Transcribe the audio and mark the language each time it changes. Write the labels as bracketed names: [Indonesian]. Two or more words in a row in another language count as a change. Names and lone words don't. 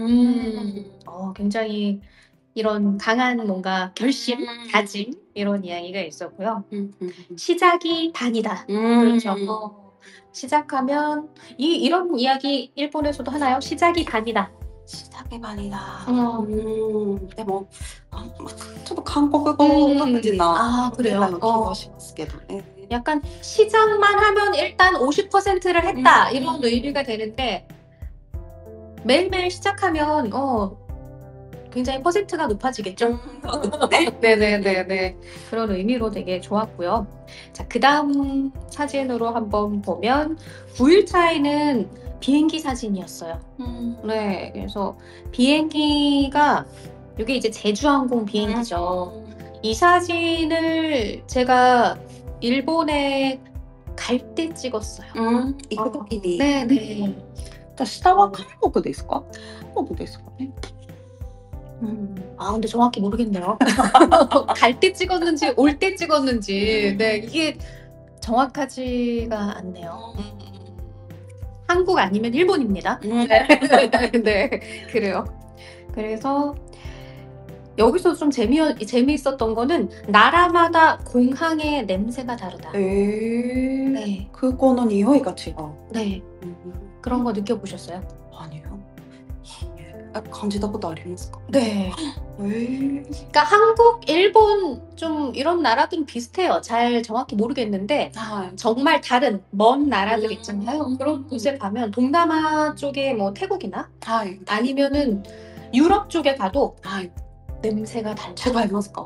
[Korean] 굉장히 이런 강한 뭔가 결심, 다짐 이런 이야기가 있었고요. 시작이 반이다. 그렇죠. 시작하면 이런 이야기 일본에서도 하나요? 시작이 반이다. [Japanese] 仕掛け場にだ。でも、ちょっと韓国語独自な [Korean] 그래요? [Japanese] 気がしますけどね。 [Korean] 약간 시작만 하면 일단 50%를 했다 이런 의미가 되는데 매일매일 시작하면 굉장히 퍼센트가 높아지겠죠? 네네네네. 그런 의미로 되게 좋았고요. 자, 그 다음 사진으로 한번 보면 9일 차에는 비행기 사진이었어요. 네, 그래서 비행기가 이게 이제 제주항공 비행기죠. 이 사진을 제가 일본에 갈 때 찍었어요. [Japanese] 行くときに。 [Korean] 네네. [Japanese] 下は韓国ですか？韓国ですかね。 [Korean] 근데 정확히 모르겠네요. 갈 때 찍었는지 올 때 찍었는지 네, 이게 정확하지가 않네요. 한국 아니면 일본입니다. 네, 그래요. 그래서 여기서 좀 재미있었던 거는 나라마다 공항의 냄새가 다르다. 네. [Japanese] 空港の匂いが違う。 [Korean] 네. 그런 거 느껴보셨어요? 아니요. [Japanese] 感じたことありますか？ [Korean] 네. 그러니까 한국, 일본 좀 이런 나라들은 비슷해요. 잘 정확히 모르겠는데 정말 다른 먼 나라들 있잖아요. 그런 곳에 가면 동남아 쪽에 뭐 태국이나 아니면은 유럽 쪽에 가도 냄새가 달라요.